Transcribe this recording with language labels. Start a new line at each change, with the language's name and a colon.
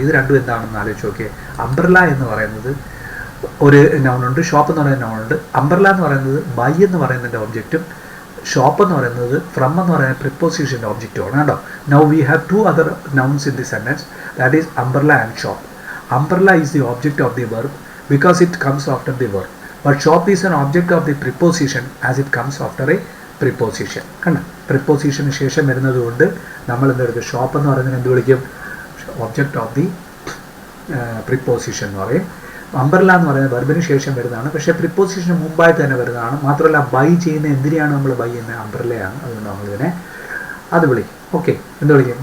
Malayalam: ഇത് രണ്ടും എന്താണെന്ന് ആലോചിച്ച് നോക്കിയേ. അംബ്രല്ല എന്ന് പറയുന്നത് ഒരു നൗണുണ്ട്, ഷോപ്പ് എന്ന് പറയുന്ന നൗണുണ്ട്. അംബ്രല്ല എന്ന് പറയുന്നത് ബൈ എന്ന് പറയുന്നതിൻ്റെ ഒബ്ജക്റ്റും ഷോപ്പ് എന്ന് പറയുന്നത് ഫ്രം എന്ന് പറയുന്ന പ്രിപ്പോസിഷൻ്റെ ഒബ്ജക്റ്റുമാണ്.
English: കേട്ടോ, now we have two other nouns in the sentence, that is umbrella and shop. Umbrella is the object of the verb because it comes after the verb, but shop is an object of the preposition as it comes after a preposition.
Malayalam: കണ്ട, പ്രിപ്പോസിഷന് ശേഷം വരുന്നത് കൊണ്ട് നമ്മൾ എന്തെടുക്കും? Shop എന്ന് പറയുന്നത് എന്ത് വിളിക്കും? Object of the preposition എന്ന് പറയും. അംബ്രല്ല എന്ന് പറയുന്നത് വെർബിന് ശേഷം വരുന്നതാണ്, പക്ഷേ പ്രിപ്പോസിഷന് മുമ്പായിട്ട് തന്നെ വരുന്നതാണ്. മാത്രമല്ല ബൈ ചെയ്യുന്ന എന്തിനെയാണ് നമ്മൾ ബൈ ചെയ്യുന്നത്? അംബ്രല്ലയാണ്. അതുകൊണ്ട് നമ്മളിതിനെ അത് വിളിക്കും. ഓക്കെ, എന്ത് വിളിക്കും?